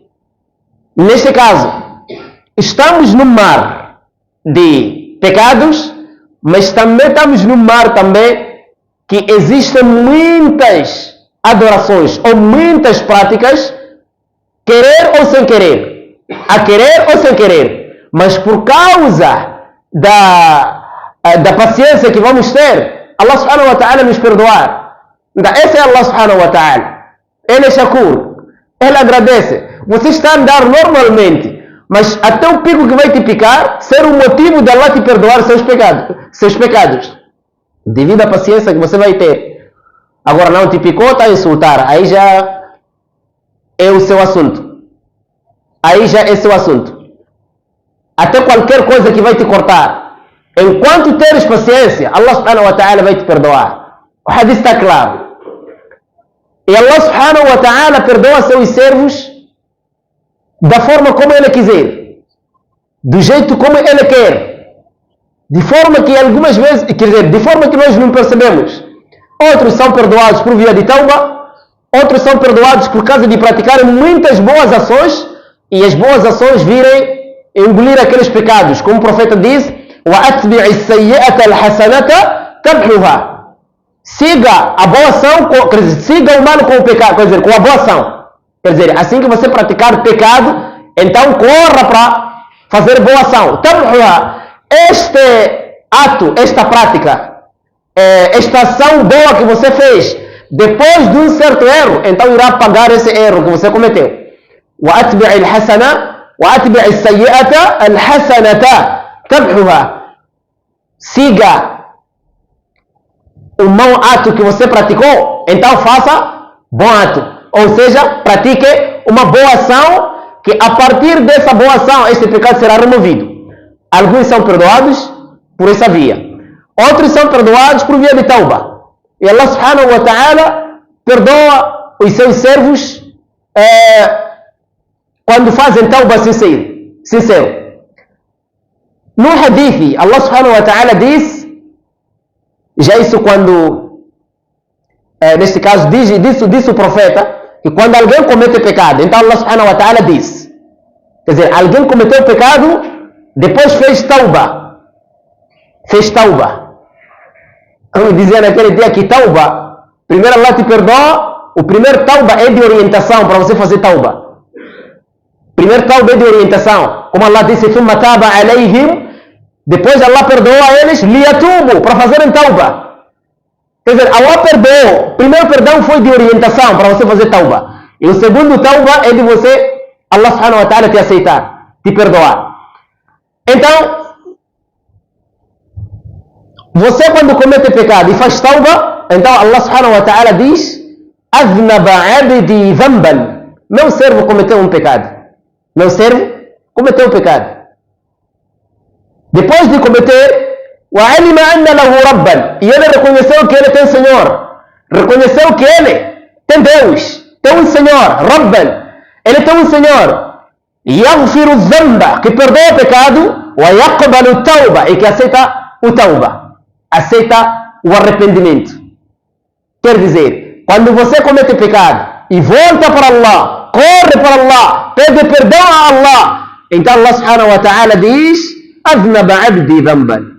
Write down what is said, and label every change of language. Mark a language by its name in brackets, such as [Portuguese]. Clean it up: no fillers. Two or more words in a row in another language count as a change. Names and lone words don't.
[Portuguese] Neste caso, estamos no mar de pecados, mas também estamos no mar também que existem muitas adorações ou muitas práticas, querer ou sem querer, a querer ou sem querer, mas por causa da paciência que vamos ter, Allah [Arabic] سبحانه وتعالى [Portuguese] nos perdoar. Então, esse é Allah [Arabic] سبحانه وتعالى. [Portuguese] Ele é shakur, ele agradece. Você está a andar normalmente, mas até o pico que vai te picar, ser o motivo de Allah te perdoar seus pecados, devido à paciência que você vai ter. Agora não te picou, está a insultar, aí já é o seu assunto. Aí já é seu assunto. Até qualquer coisa que vai te cortar, enquanto teres paciência, Allah [Arabic] سبحانه وتعالى [Portuguese] vai te perdoar. O hadith está claro. E Allah [Arabic] سبحانه وتعالى [Portuguese] perdoa seus servos da forma como Ele quiser, do jeito como Ele quer, de forma que algumas vezes, quer dizer, de forma que nós não percebemos. Outros são perdoados por via de tauba, outros são perdoados por causa de praticarem muitas boas ações e as boas ações virem engolir aqueles pecados, como o profeta diz: [Arabic] وَأَتْبِعِ السَّيِّئَةَ الْحَسَنَةَ تَمْحُهَا. [Portuguese] Siga a boa ação, quer dizer, siga o mal com o pecado, quer dizer, com a boa ação. Quer dizer, assim que você praticar pecado, então corra para fazer boa ação. Este ato, esta prática, esta ação boa que você fez, depois de um certo erro, então irá pagar esse erro que você cometeu. [Arabic] وَأَتْبِعِ الْحَسَنَةَ وَأَتْبِعِ السَّيِّئَةَ الْحَسَنَةَ تَمْحُهَا. [Portuguese] Siga o mau ato que você praticou, então faça bom ato. Ou seja, pratique uma boa ação, que a partir dessa boa ação, este pecado será removido. Alguns são perdoados, por essa via. Outros são perdoados por via de tauba. E Allah [Arabic] سبحانه وتعالى [Portuguese] perdoa os seus servos quando fazem tauba sincero. No hadith, Allah [Arabic] سبحانه وتعالى [Portuguese] diz, já isso quando, neste caso, diz o profeta, que quando alguém comete pecado, então Allah [Arabic] سبحانه وتعالى [Portuguese] diz, quer dizer, alguém cometeu pecado, depois fez tauba. Como dizia naquele dia que tauba, primeiro Allah te perdoa, o primeiro tauba é de orientação para você fazer tauba. Primeiro tauba é de orientação, como Allah disse, [Arabic] ثم تاب عليهم, [Portuguese] depois Allah perdoa eles, liyatubu, para fazerem tauba. Quer dizer, Allah perdoou. O primeiro perdão foi de orientação para você fazer tauba. E o segundo tauba é de você, Allah [Arabic] سبحانه وتعالى, [Portuguese] te aceitar, te perdoar. Então, você quando comete pecado e faz tauba, então Allah [Arabic] سبحانه وتعالى [Portuguese] diz, [Arabic] أذنب عبدي ذنبا. [Portuguese] Meu servo cometeu um pecado. Meu servo cometeu um pecado. Depois de cometer, [Arabic] وعلم أن له ربا, [Portuguese] e ele reconheceu que ele tem Senhor, reconheceu que ele tem Deus, tem um Senhor, Rabban, ele tem um Senhor, [Arabic] يغفر الذنب, [Portuguese] que perdoa o pecado, [Arabic] ويقبل التوبة, [Portuguese] e que aceita o tauba, aceita o arrependimento. Quer dizer, quando você comete pecado e volta para Allah, corre para Allah, pede perdão a Allah, então Allah [Arabic] سبحانه وتعالى [Portuguese] diz, [Arabic] أذنب عبدي ذنبا.